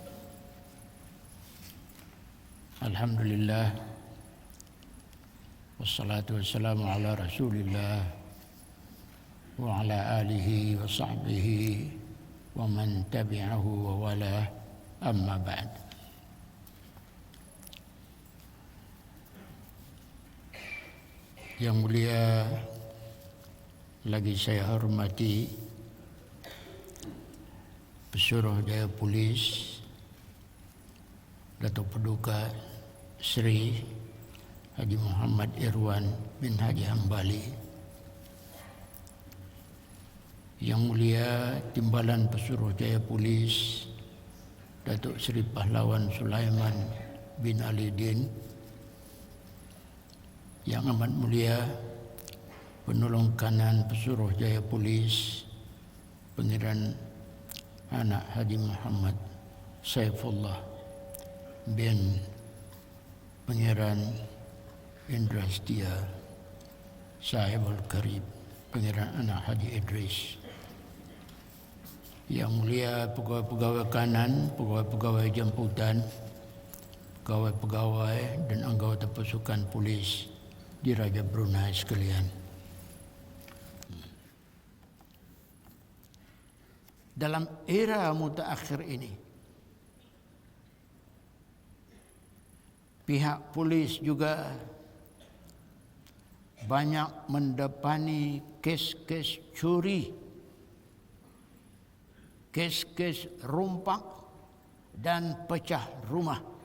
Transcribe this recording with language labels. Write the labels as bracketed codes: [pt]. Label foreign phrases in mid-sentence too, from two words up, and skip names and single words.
[ar] الحمد لله، والصلاة والسلام على رسول الله وعلى آله وصحبه ومن تبعه ووالاه، أما بعد. [ms] Yang mulia lagi saya hormati Pesuruh Jaya Polis Datuk Paduka Sri Haji Muhammad Irwan bin Haji Hambali, Yang mulia Timbalan Pesuruh Jaya Polis Datuk Sri Pahlawan Sulaiman bin Ali Din, Yang amat mulia Penolong Kanan Pesuruh Jaya Polis Pangeran Anak Haji Muhammad Saifullah bin Pangeran Indra Setia Sahibul Karib Pangeran Anak Haji Idris, Yang mulia pegawai-pegawai kanan, pegawai-pegawai jemputan, pegawai-pegawai dan anggota pasukan polis di Raja Brunei sekalian. Dalam era mutaakhir ini, pihak polis juga banyak mendepani kes-kes curi, kes-kes rompak dan pecah rumah.